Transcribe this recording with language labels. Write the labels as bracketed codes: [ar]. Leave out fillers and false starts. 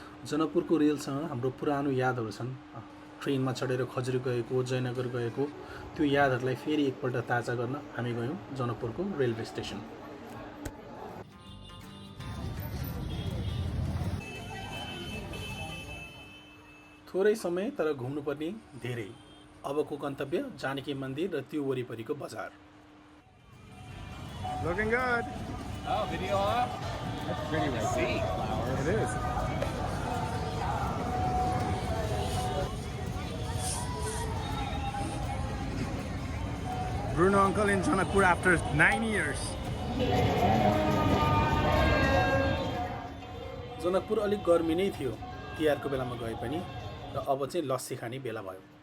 [ne] जनकपुरको रेलसँग हाम्रो पुरानो यादहरू छन्। ट्रेनमा चढेर खजुरी गएको, जयनगर गएको त्यो यादहरूलाई फेरि एकपल्ट ताजा गर्न हामी गयौँ जनकपुरको रेलवे स्टेसन। थोरै समय तर घुम्नुपर्ने धेरै। अबको गन्तव्य जानकी मन्दिर र त्यो वरिपरिको बजार। [en] Looking good. Oh, video up? That's pretty to see, flowers. It is. Bruno uncle in Janakpur after 9 years. [ne] Janakpur अलिक गर्मी नै थियो तिहारको बेलामा गए पनि र अब चाहिँ लस्सी खाने बेला भयो।